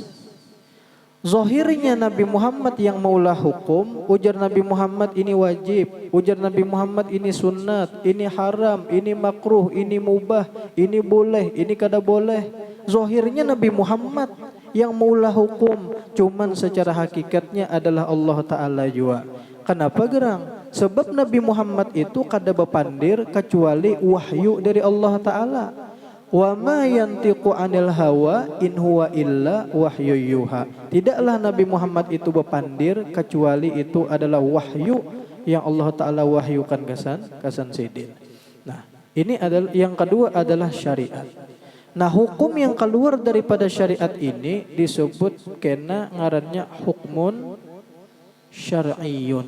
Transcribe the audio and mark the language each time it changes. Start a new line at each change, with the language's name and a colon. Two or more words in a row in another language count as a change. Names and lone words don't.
Banjar: Zahirnya Nabi Muhammad yang meulah hukum, ujar Nabi Muhammad ini wajib, ujar Nabi Muhammad ini sunat, ini haram, ini makruh, ini mubah, ini boleh, ini kada boleh. Zahirnya Nabi Muhammad yang meulah hukum, cuman secara hakikatnya adalah Allah Ta'ala juga. Kenapa gerang? Sebab Nabi Muhammad itu kada bepandir kecuali wahyu dari Allah Ta'ala.
Arabic: Wa ma yantiqu 'anil hawa in huwa illa wahyu yuha.
Banjar: Tidaklah Nabi Muhammad itu bepandir kecuali itu adalah wahyu yang Allah Ta'ala wahyukan kasan sidin. Nah, ini adalah yang kedua adalah syariat. Nah, hukum yang keluar daripada syariat ini disebut kena ngarannya
Arabic: hukmun syar'iyyun.